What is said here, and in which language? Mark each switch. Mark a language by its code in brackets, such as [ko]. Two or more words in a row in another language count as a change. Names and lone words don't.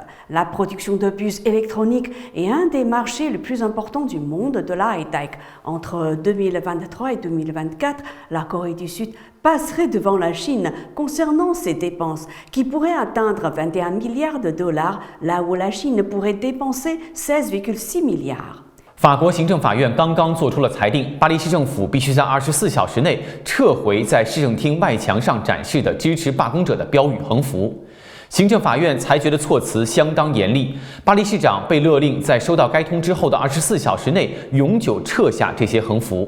[fr] La production de puces électroniques est un des marchés les plus importants du monde de la high-tech. Entre 2023 et 2024, la Corée du Sud passerait devant la Chine concernant ses dépenses, qui pourraient atteindre 21 milliards de dollars, là où la Chine pourrait dépenser 16,6 milliards. [zh] 法国行政法院刚刚做出了裁定，巴黎市政府必须在24小时内撤回在市政厅外墙上展示的支持罢工者的标语横幅。行政法院裁决的措辞相当严厉，巴黎市长被勒令在收到该通知后的24小时内永久撤下这些横幅。